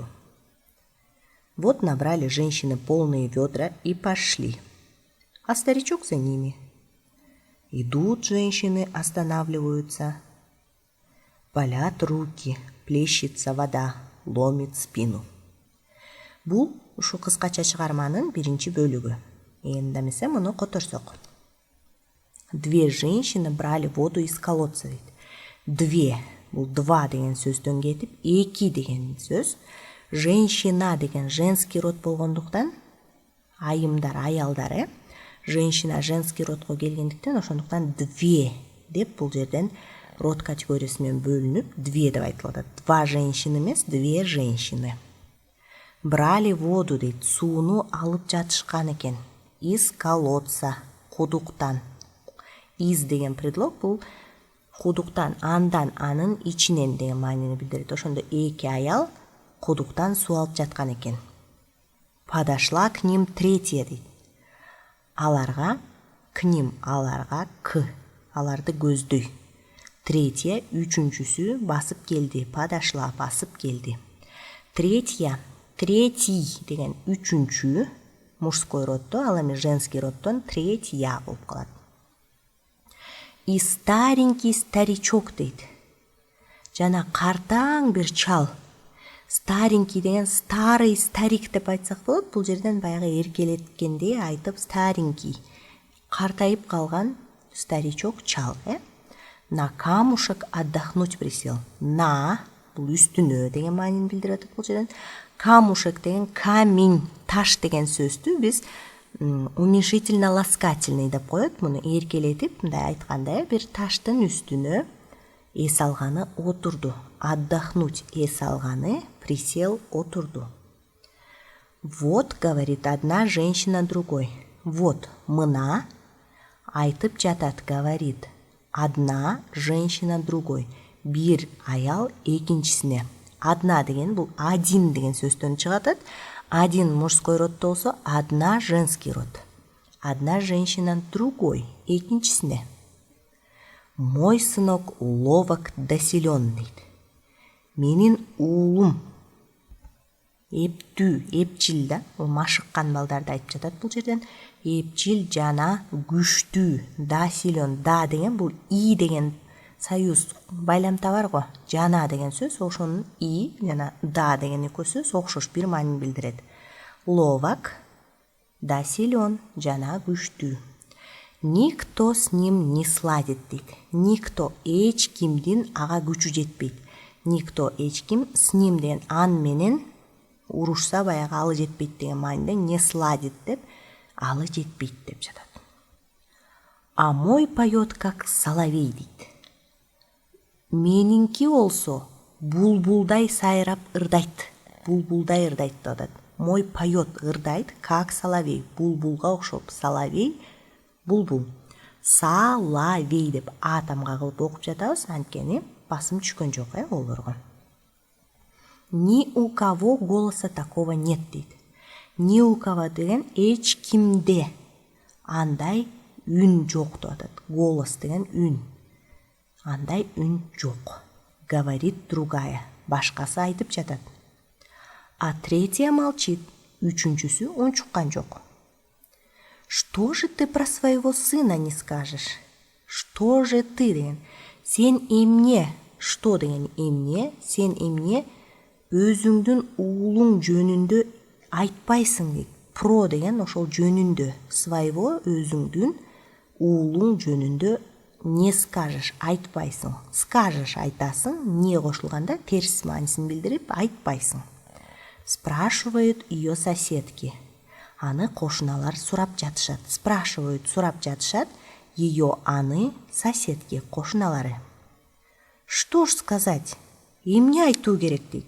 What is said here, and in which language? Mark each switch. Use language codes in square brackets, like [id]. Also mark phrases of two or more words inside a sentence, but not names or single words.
[ru] Вот набрали женщины полные ведра и пошли, а старичок за ними. Идут женщины, останавливаются. Болят руки, плещется вода, ломит спину. [ky] Бул ушу кыскача чыгарманын биринчи бөлүгү. Энди эмесе муну которсок. [ru] Две женщины брали воду из колодца дейт. Две, [ky] бул два деген сөздөн кетип, эки деген сөз. Женщина деген [ru] женский род [ky] болгондуктан, айымдар, аялдар, [ru] женщина женский [ky] родго келгендиктен, ошондуктан две деп бул жерден род категориясы менен бөлүнүп, две деп айтылып атат. [ru] Два женщины эмес, две женщины. Брали воду [ky] дейт, сууну алып жатышкан экен. [ru] Из колодца, кудуктан. [ky] Из деген предлог бул кудуктан, андан, анын ичинен деген маанини билдирет. Ошондо эки аял кудуктан суу алып жаткан экен. [ru] Подошла к ним третья дейт. [ky] Аларга, [ru] к ним, [ky] аларга, к, аларды көздөй. Третья, үчүнчүсү басып келди. Подошла, басып келди. Третья, третий деген үчүнчү, мужской роддо, ал эми женский роддон третья болуп калат. [ru] И старенький старичок дейт. [ky] Жана картаң бир чал. Старенький деген [ru] старый старик [ky] деп айтсак болот. Бул жерден баягы эркелеткендей айтып старенький. Картайып калган старичок чал, [ru] На камушек отдохнуть присел. [ky] На бул үстүнө деген маанини билдирип атат бул жерден. Камушек деген камень, таш деген сөздү биз уменьшительно-ласкательный деп коет. Муну эркелетип, мындай айтканда, бир таштын үстүнө эс алганы отурду. Отдохнуть эс алганы, присел отурду. [ru] Вот, говорит одна женщина другой. Вот, [ky] мына айтып жатат, [ru] говорит одна женщина другой. [ky] Бир аял экинчисине. Одна деген бул один деген сөздөн чыгат. [ru] Один мужской род [ky] болсо, [ru] одна женский род. Одна женщина другой, экинчисине. Мой сынок ловок да силен дейт. [ky] Менин уулум эптүү, эпчил да, машыккан балдарды айтып жатат бул жерден. Эпчил жана күчтүү, [ru] да силен, [ky] да деген бул и деген союз байламта бар го. Жана деген сөз, ошонун и жана да деген эки сөз окшош бир маанини билдирет. [ru] Ловок, да силен, [ky] жана күчтүү. [ru] Никто с ним не сладит дейт. Никто, [ky] эч кимдин ага күчү жетпейт. Никто, эч ким, [ru] с ним [ky] деген ан менен урушса баягы алы жетпейт деген мааниде [ru] не сладит [ky] деп, алы жетпейт деп жатат. [ru] А мой поет как соловей дейт. [ky] Менинки болсо булбулдай сайрап ырдайт. Булбулдай ырдайт деп атат. [ru] Мой поет ырдайт как соловей. [ky] Булбулга окшоп, соловей булбул. Салавей деп атамга кылып окуп жатабыз, анткени басым түшкөн жок олорго. [ru] Ни у кого голоса такого нет дейт. Ни у кого [ky] деген эч кимде андай үн жок деп атат. Голос деген үн. Андай үн жок. [ru] Говорит другая. [ky] Башкасы айтып жатат. [ru] А третья молчит. [ky] Үчүнчүсү унчуккан жок. [ru] Что же ты про своего сына не скажешь? Что же ты [ky] деген? Сен эмне Что деген эмне? Сен эмне өзүңдүн уулуң жөнүндө айтпайсың дейт. Про деген ошол жөнүндө. Своего өзүңдүн уулуң жөнүндө [ru] не скажешь, [ky] айтпайсың. Скажешь айтасың, не кошулганда терс маанисин билдирип айтпайсың. [ru] Спрашивают ее соседки. [ky] Аны кошуналар сурап жатышат. Спрашивают, сурап жатышат. Ее аны соседки, кошуналары. [ru] Что ж сказать? [ky] Эмне айтуу керек дейт.